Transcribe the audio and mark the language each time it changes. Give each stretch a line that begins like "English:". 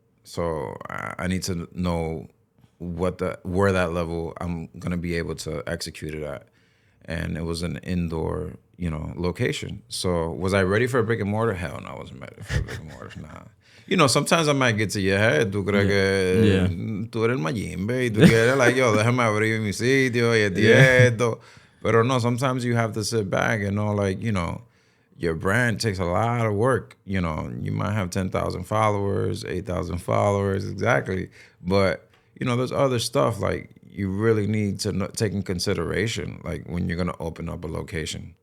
English: So I need to know where that level I'm gonna be able to execute it at. And it was an indoor, location. So was I ready for a brick and mortar? Hell no, I wasn't ready for a brick and mortar. Nah. Sometimes I might get to your head.
Spanish: Tú crees que tú eres el mayimbe y tú quieres yo, déjame abrir mi sitio y esto.
English: But no, sometimes you have to sit back and know, your brand takes a lot of work. You might have 10,000 followers, 8,000 followers, exactly. But, there's other stuff you really need to take in consideration, when you're going to open up a location.